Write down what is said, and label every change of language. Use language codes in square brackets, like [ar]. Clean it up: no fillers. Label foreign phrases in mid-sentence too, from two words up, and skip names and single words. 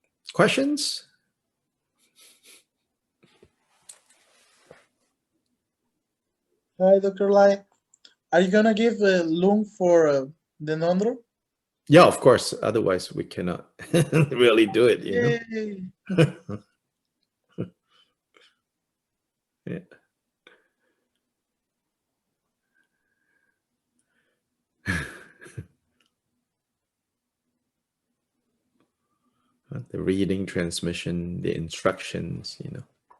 [en] Questions? Hi, Dr. Lai. Are you gonna give a lung for the Nondro? Yeah, of course. Otherwise, we cannot really do it, you know. Yeah. The reading, transmission, the instructions, you know.